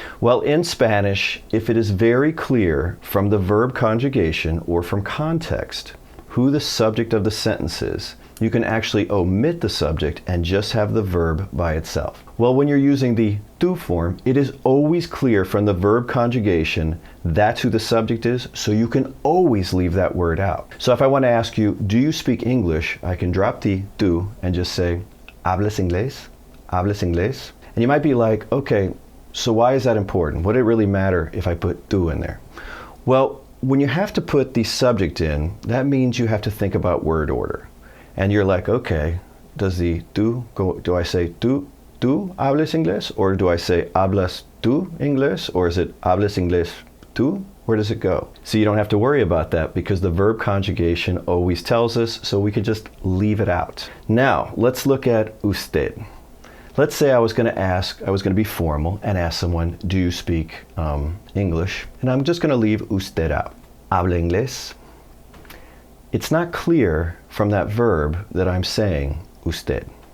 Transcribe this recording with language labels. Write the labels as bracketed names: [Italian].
[English] Well, in Spanish, if it is very clear from the verb conjugation or from context who the subject of the sentence is, you can actually omit the subject and just have the verb by itself. Well, when you're using the tú form, it is always clear from the verb conjugation that's who the subject is, so you can always leave that word out. So if I want to ask you, do you speak English? I can drop the tú and just say, ¿hablas inglés? [Spanish] ¿Hablas inglés? [English] And you might be like, okay, so why is that important? Would it really matter if I put tú in there? Well, when you have to put the subject in, that means you have to think about word order. And you're like, okay, does the tú go, do I say tú hablas inglés? Or do I say hablas tú inglés? Or is it hablas inglés tú? Where does it go? So you don't have to worry about that because the verb conjugation always tells us, so we could just leave it out. Now, let's look at usted. Let's say I was going to be formal and ask someone, do you speak English? And I'm just going to leave usted out. Habla inglés? It's not clear from that verb that I'm saying usted.